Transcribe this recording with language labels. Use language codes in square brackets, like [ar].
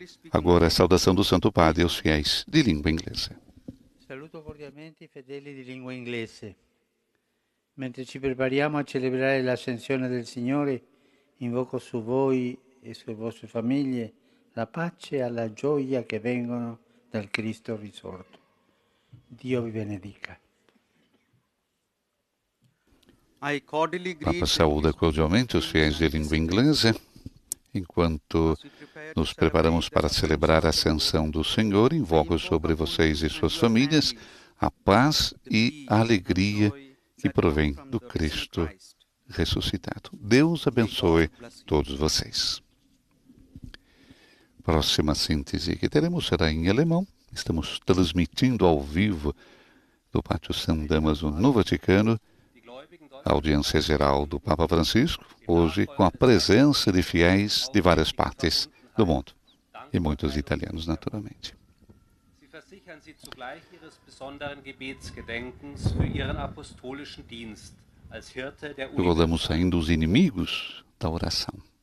[pt] Agora a saudação do Santo Padre aos fiéis de língua inglesa. [it] Saluto cordialmente i fedeli di lingua inglese. Mentre ci prepariamo a celebrare l'ascensione del Signore, invoco su voi e sulle vostre famiglie la pace e la gioia che vengono dal Cristo risorto. Dio vi benedica. [pt] Papa saúda cordialmente os fiéis de língua inglesa, enquanto nos preparamos para celebrar a ascensão do Senhor. Invoco sobre vocês e suas famílias a paz e a alegria que provém do Cristo ressuscitado. Deus abençoe todos vocês. Próxima síntese que teremos será em alemão. Estamos transmitindo ao vivo do Pátio San Damaso no Vaticano a audiência geral do Papa Francisco, hoje com a presença de fiéis de várias partes do mundo, e muitos italianos, naturalmente. [de] Sie versichern Sie zugleich Ihres besonderen Gebetsgedenkens für Ihren apostolischen Dienst als Hirte der [pt] Recordamos ainda os inimigos da oração.